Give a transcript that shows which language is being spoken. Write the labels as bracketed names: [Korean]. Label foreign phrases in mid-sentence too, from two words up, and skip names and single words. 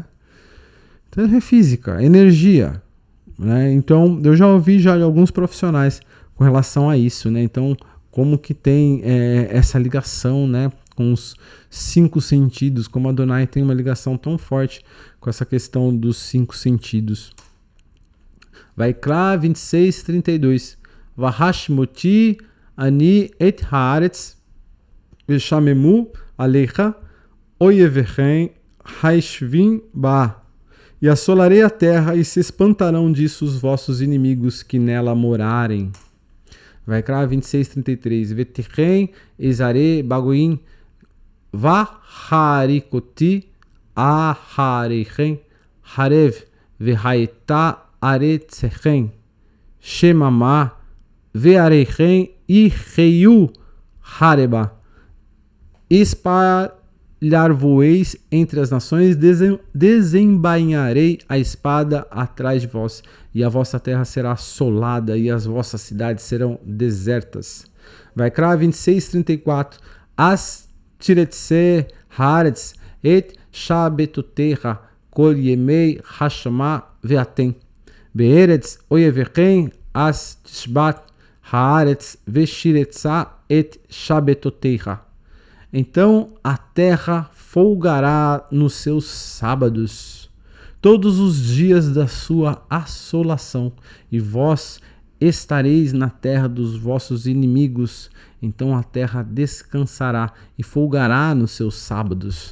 [Portuguese] Então é física, energia. Né? Então eu já ouvi já de alguns profissionais com relação a isso, né? Então como que tem essa ligação, né, com os 5 sentidos, como a Adonai tem uma ligação tão forte com essa questão dos 5 sentidos. Vaikra 26:32. [Hebrew] והשמתי אני את הארץ ושממו עליה איביכם הישבים בה. [Portuguese] E assolarei a terra e se espantarão disso os vossos inimigos que nela morarem. Vaikra 26:33. [Hebrew] ואתכם אזרה בגוים והריקתי אחריכם חרב והיתה ארצכם שממה ועריכם יהיו חרבה. [Portuguese] Espalhar-voeis entre as nações, desembainharei a espada atrás de vós, e a vossa terra será assolada, e as vossas cidades serão desertas. [Hebrew] Vaikra 26:34. אז תרצה הארץ את שבתתיה כל ימי השמה ואתם. בארץ איביכם אז תשבת הארץ והרצת את שבתתיה. [Portuguese] Então a terra folgará nos seus sábados, todos os dias da sua assolação, e vós estareis na terra dos vossos inimigos. Então a terra descansará e folgará nos seus sábados.